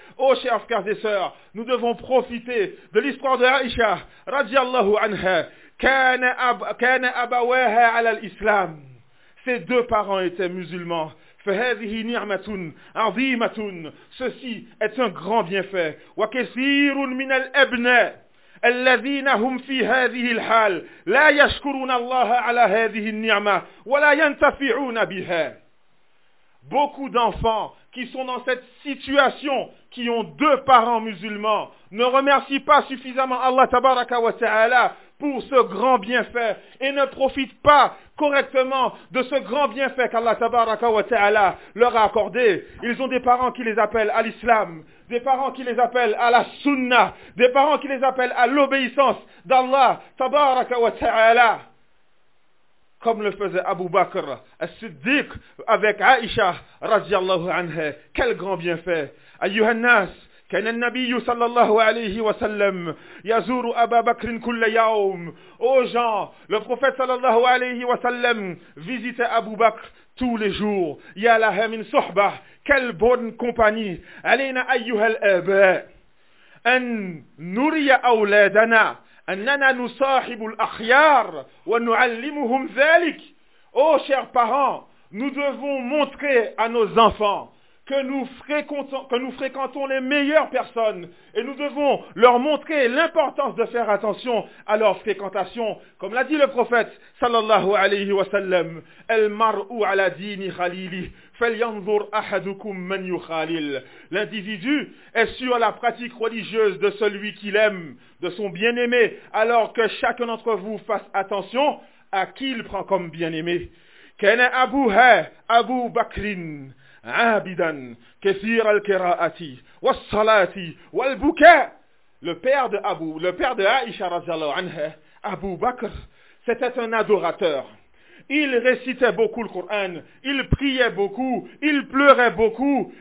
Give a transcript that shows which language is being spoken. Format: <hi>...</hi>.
<fr>Ô chers frères et sœurs, nous devons profiter de l'histoire de Aïcha radiyallahu anha.</fr> <ar>كان أبواها على الإسلام.</ar> <fr>Ses deux parents étaient musulmans.</fr> <ar>فهذه نعمة عظيمة.</ar> <fr>Ceci est un grand bienfait.</fr> <ar>وكثير من الأبناء الذين هم في هذه الحال لا يشكرون الله على هذه النعمة ولا ينتفعون بها.</ar> <fr>Beaucoup d'enfants qui sont dans cette situation, qui ont deux parents musulmans, ne remercient pas suffisamment Allah tabaraka wa ta'ala pour ce grand bienfait et ne profitent pas correctement de ce grand bienfait qu'Allah tabaraka wa ta'ala leur a accordé. Ils ont des parents qui les appellent à l'islam, des parents qui les appellent à la sunna, des parents qui les appellent à l'obéissance d'Allah tabaraka wa ta'ala. Comme le faisait Abu Bakr as-Siddiq avec Aïcha radiyallahu anha. Quel grand bienfait.</fr> <ar>Ayyuhan nas, كان النبي صلى الله عليه وسلم يزور أبا بكر كل يوم.</ar> <fr>Ô gens, le prophète صلى الله عليه وسلم visitait Abu Bakr tous les jours.</fr> <ar>يا لها من صحبة.</ar> <fr>Quelle bonne compagnie.</fr> <ar>علينا أيها الآباء أن نري أولادنا أننا نصاحب الأخيار ونعلمهم ذلك.</ar> <fr>Ô chers parents, nous devons montrer à nos enfants que nous fréquentons les meilleures personnes et nous devons leur montrer l'importance de faire attention à leur fréquentation. Comme l'a dit le prophète sallallahu alayhi wa sallam, El mar'u ala dini khalili, falyanzur ahadukum man yukhalil. L'individu est sur la pratique religieuse de celui qu'il aime, de son bien-aimé, alors que chacun d'entre vous fasse attention à qui il prend comme bien-aimé.</fr> <ar>Kana abuha Abu Bakrin عابدا كثير القراءة والصلاة والبكاء.</ar> <fr>Le père de Aïcha radhiyallahu anha, Abu Bakr, c'était un adorateur. Il récitait beaucoup le Coran, il priait beaucoup, il pleurait beaucoup.</fr>